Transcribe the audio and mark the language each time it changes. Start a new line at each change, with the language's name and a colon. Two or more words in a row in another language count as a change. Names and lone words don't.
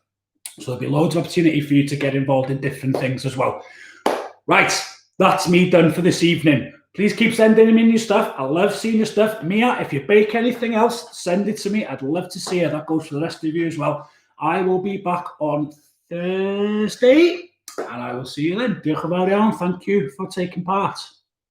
English: So there'll be loads of opportunity for you to get involved in different things as well. Right. That's me done for this evening. Please keep sending me your stuff. I love seeing your stuff. Mia, if you bake anything else, send it to me. I'd love to see it. That goes for the rest of you as well. I will be back on Thursday, and I will see you then.
Welsh: Diolch yn fawr iawn.
English: Thank you for taking part.